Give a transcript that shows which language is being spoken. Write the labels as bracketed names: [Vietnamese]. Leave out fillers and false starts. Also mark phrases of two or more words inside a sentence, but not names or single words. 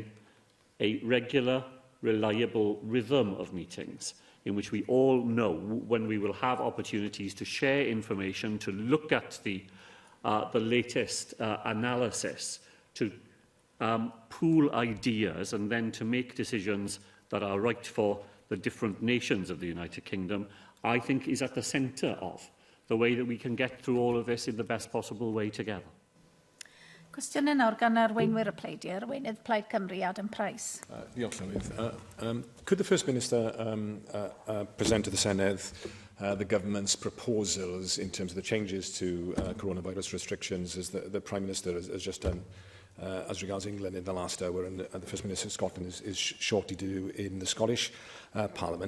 [English] A regular, reliable rhythm of meetings in which we all know when we will have opportunities to share information, to look at the latest analysis, to pool ideas, and then to make decisions that are right for the different nations of the United Kingdom, I think is at the centre of the way that we can get through all of this in the best possible way together. [Welsh] Cwestiynau nawr gan arweinwyr y pleidiau, arweinydd Plaid Cymru, Adam Price. Diolch, Llywydd. [English] Could the First Minister present to the Senedd the government's proposals in terms of the changes to coronavirus restrictions, as the Prime Minister has just done as regards England in the last hour, and the First Minister of Scotland is shortly to do in the Scottish Parliament.